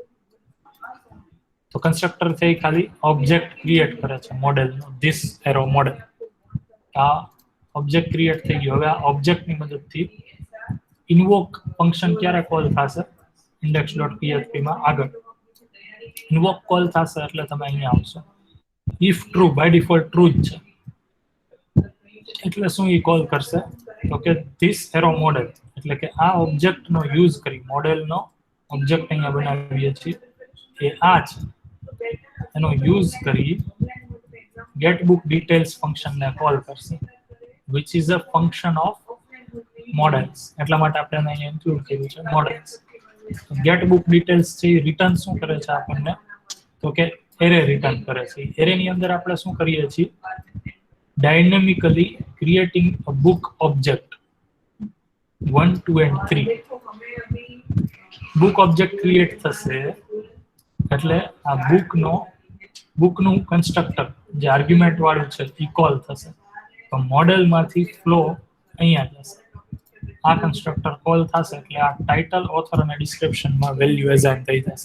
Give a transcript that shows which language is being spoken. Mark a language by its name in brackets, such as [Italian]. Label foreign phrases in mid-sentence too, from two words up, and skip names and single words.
[Gujarati] તો કન્સ્ટ્રક્ટર છે એ ખાલી ઓબ્જેક્ટ ક્રિએટ કરે છે મોડેલનો, [English] this arrow model. [Gujarati] આ ઓબ્જેક્ટ ક્રિએટ થઈ ગયો. હવે આ ઓબ્જેક્ટની મદદથી [English] invoke function [Gujarati] ક્યારે કોલ થશે index.php માં આગળ [English] invoke call [Gujarati] થશે એટલે તમે અહીંયા આવશો. [English] if true by default true [Gujarati] જ છે એટલે શું એ કોલ કરશે તો કે [English] this arrow model [Gujarati] એટલે કે આ ઓબ્જેક્ટ નો યુઝ કરી મોડેલનો ઓબ્જેક્ટ અહીંયા બનાવીએ છીએ એ આ છે એનો યુઝ કરી [English] get book details [Gujarati] ફંક્શન ને કોલ કરશે [English] which is a function of models. [Gujarati] એટલા માટે આપણે અહીંયા ઇન્ક્લુડ કર્યું છે models. [English] get book details [Gujarati] છે એ રિટર્ન શું કરે છે આપણને તો કે [English] array return [Gujarati] કરે છે. એરે ની અંદર આપણે શું કરીએ છીએ, [English] dynamically creating a book object 1, 2 and 3. book object create [Gujarati] થશે એટલે આ બુકનું કન્સ્ટ્રક્ટર જે આર્ગ્યુમેન્ટ વાળું છે એ કોલ થશે. તો મોડેલ માંથી ફ્લો અહીંયા જશે. આ કન્સ્ટ્રક્ટર કોલ થશે એટલે આ [English] title, author [Gujarati] અને ડિસ્ક્રિપ્શન માં [English] value assign [Gujarati] થઈ જશે.